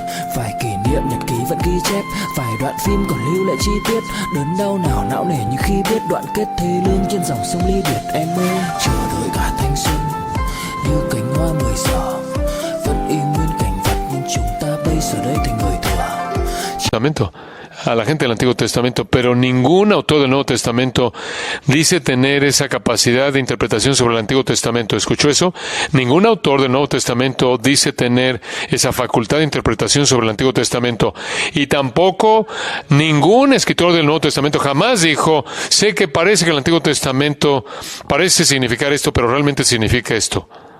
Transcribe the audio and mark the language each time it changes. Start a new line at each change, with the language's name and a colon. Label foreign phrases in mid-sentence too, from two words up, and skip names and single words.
Vietnamese: Vài kỷ niệm nhật ký vẫn ghi chép, vài đoạn phim còn lưu lại chi tiết. Đớn đau nào não nề như khi biết đoạn kết thê lương trên dòng sông ly biệt. Em ơi chờ đợi cả thanh xuân như cánh hoa 10 giờ, vẫn y nguyên cảnh vật nhưng chúng ta bây giờ đây thành người thừa.
Spanish: A la gente del Antiguo Testamento, pero ningún autor del Nuevo Testamento dice tener esa capacidad de interpretación sobre el Antiguo Testamento. ¿Escuchó eso? Ningún autor del Nuevo Testamento dice tener esa facultad de interpretación sobre el Antiguo Testamento. Y tampoco ningún escritor del Nuevo Testamento jamás dijo, sé que parece que el Antiguo Testamento parece significar esto, pero realmente significa esto.